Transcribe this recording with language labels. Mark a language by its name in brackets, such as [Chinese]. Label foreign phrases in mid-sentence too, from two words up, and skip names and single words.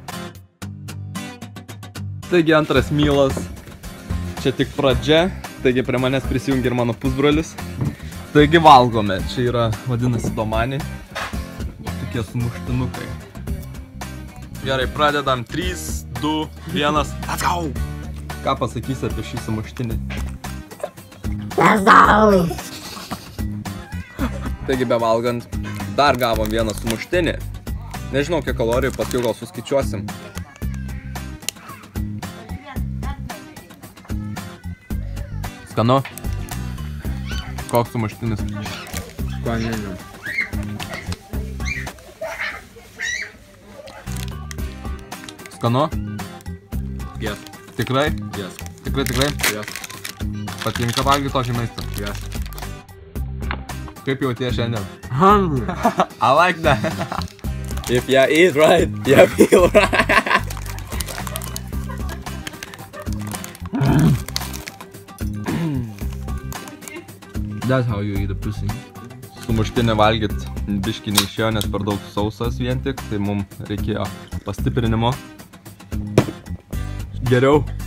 [Lithuanian] Taigi antras mylas. Čia tik pradžia, taigi prie manęs prisijungia ir mano pusbrolis. Taigi valgome, čia yra, vadinasi, domani. Tokie sumuštinukai. Gerai, pradedam. 3, 2, 1, [English] let's go! [Lithuanian] Ką pasakysi apie šį sumuštinį? Taigi bevalgant, dar gavom vieną sumuštinį. Nežinau, kiek kalorijų, paskui gal suskaičiuosim. Skanu? Koks sumuštinis? Skaninių. Skanu? [English] Yes. [Lithuanian] Tikrai? [English] Yes. [Lithuanian] Tikrai? [English] Yes. [Lithuanian] Patinka valgyti tokį maistą? [English] Yes. [Lithuanian] Kaip jauties šiandien? [English] Hungry. I like that. If you eat right, you feel right. That's how you eat a pussy. [Lithuanian] Sumuštinį valgyt biškį neišėjo, nes per daug sausas vien tik, tai mums reikėjo pastiprinimo. Geriau.